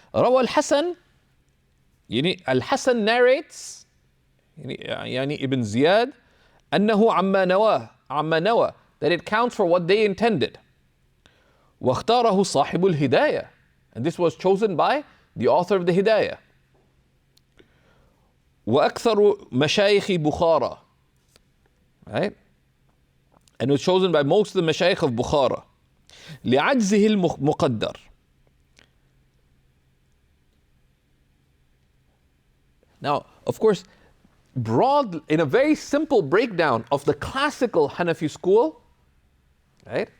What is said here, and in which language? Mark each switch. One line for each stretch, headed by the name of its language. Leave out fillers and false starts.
Arabic: روى الحسن, الحسن
English: narrates, Ibn Ziyad,
Arabic: أنه عما نوى,
English: that it counts for what they intended.
Arabic: واختاره صاحب الهداية,
English: and this was chosen by the author of the Hidayah.
Arabic: وأكثر مشايخ بخارى, right?
English: And it was chosen by most of the mashayikh of Bukhara.
Arabic: لعجزه المقدر.
English: Now, of course, in a very simple breakdown of the classical Hanafi school, right?